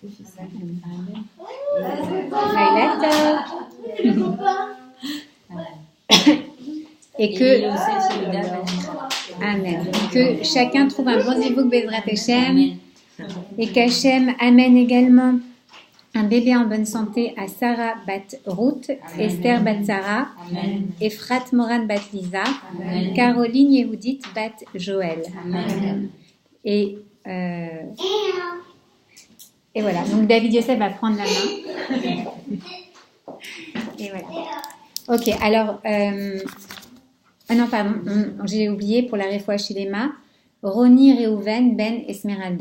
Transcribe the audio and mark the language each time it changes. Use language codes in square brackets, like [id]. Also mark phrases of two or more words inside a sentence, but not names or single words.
[fr] Et que Yosef Yehuda Ben Michal. Amen. Que chacun trouve un bon zivouk [he] Bezrat Hashem [fr] et qu'Hachem amène également un bébé en bonne santé à Sarah Bat Ruth, Esther Bat Sarah, Efrat Moran Bat Lisa, Caroline Yehudit Bat Joël. Et voilà, donc David Yosef va prendre la main. Et voilà. Ok, alors, ah non, pardon, j'ai oublié pour la [he] Refoua Shilema, [fr] Roni Reuven Ben Esmeralda.